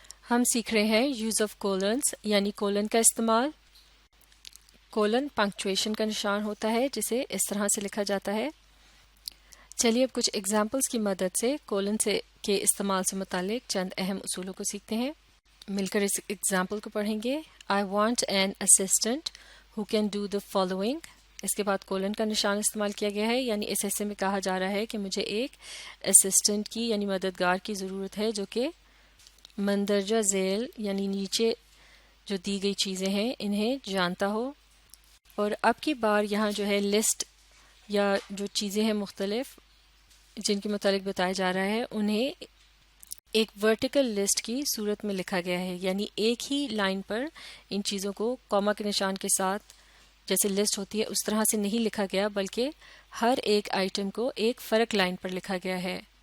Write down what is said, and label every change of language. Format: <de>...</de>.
<ur>ہم سیکھ رہے ہیں</ur> <en>use of colons</en> <ur>یعنی کولن کا استعمال. کولن پنکچویشن کا نشان ہوتا ہے جسے اس طرح سے لکھا جاتا ہے. چلیے اب کچھ ایگزامپلس کی مدد سے کولن کے استعمال سے متعلق چند اہم اصولوں کو سیکھتے ہیں. مل کر اس ایگزامپل کو پڑھیں گے.</ur> <en>I want an assistant who can do the following.</en> <ur>اس کے بعد کولن کا نشان استعمال کیا گیا ہے، یعنی اس حصے میں کہا جا رہا ہے کہ مجھے ایک اسسٹنٹ کی یعنی مددگار کی ضرورت ہے جو کہ مندرجہ ذیل یعنی نیچے جو دی گئی چیزیں ہیں انہیں جانتا ہو. اور اب کی بار یہاں جو ہے لسٹ یا جو چیزیں ہیں مختلف جن کے متعلق بتایا جا رہا ہے انہیں ایک ورٹیکل لسٹ کی صورت میں لکھا گیا ہے، یعنی ایک ہی لائن پر ان چیزوں کو کوما کے نشان کے ساتھ جیسے لسٹ ہوتی ہے اس طرح سے نہیں لکھا گیا، بلکہ ہر ایک آئٹم کو ایک فرق لائن پر لکھا گیا ہے.</ur>